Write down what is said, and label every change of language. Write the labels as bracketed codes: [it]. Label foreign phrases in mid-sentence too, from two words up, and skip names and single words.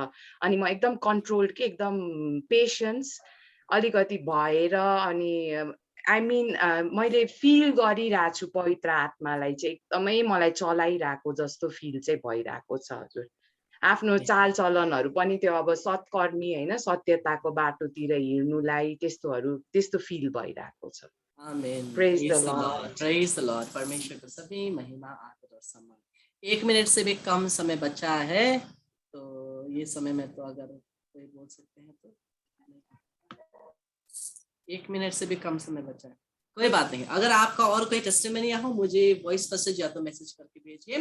[ne] अनि म एकदम कन्ट्रोल के एकदम पेसेन्स अलिकति भएर, अनि [en] I mean [ne] मैले फिल गरिरहेको छु पवित्र आत्मालाई चाहिँ एकदमै मलाई चलाइरहेको जस्तो फिल चाहिँ भइरहेको छ। हजुर, आफ्नो चालचलनहरू पनि त्यो अब सत्कर्मी होइन, सत्यताको बाटोतिर हिँड्नुलाई त्यस्तो फिल भइरहेको छ। आमेन। [en] Praise the Lord. Praise the Lord। [hi] परमेश्वर को सभी महिमा, आदर और सम्मान। 1 मिनट से भी कम समय बचा है, तो ये समय में तो अगर कोई बोल सकते हैं तो 1 मिनट से भी कम समय बचा है, कोई बात नहीं। अगर आपका और कोई टेस्टिमनी हो, मुझे [en] voice message [hi] या तो मैसेज करके भेजिए।